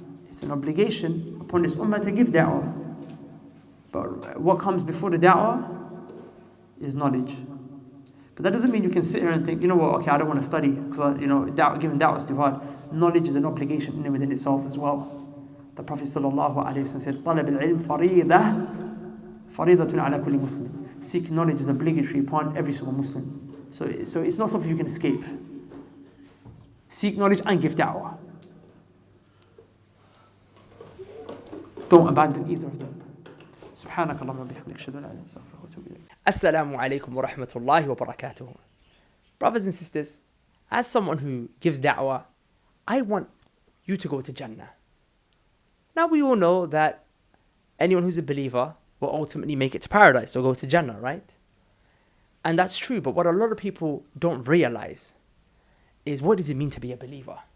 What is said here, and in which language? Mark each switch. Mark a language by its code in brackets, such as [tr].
[en] It's an obligation upon this ummah to give da'wah. But what comes before the da'wah is knowledge. But that doesn't mean you can sit here and think, okay, I don't want to study because, giving da'wah is too hard. Knowledge is an obligation in and within itself as well. The Prophet ﷺ said, [ar] طَلَبِ الْعِلْمِ فَرِيضَةٌ عَلَى كُلِّ Muslim. [en] Seek knowledge is obligatory upon every single Muslim. So it's not something you can escape. Seek knowledge and give da'wah. Don't abandon either of them. [ar] سبحانك اللهم وبحمدك أشهد أن لا إله إلا أنت أستغفرك وأتوب إليك. Assalamu alaikum wa rahmatullahi wa barakatuh. [en] Brothers and sisters, as someone who gives da'wah, I want you to go to Jannah. Now we all know that anyone who's a believer will ultimately make it to paradise or go to Jannah, right? And that's true, but what a lot of people don't realize is, what does it mean to be a believer?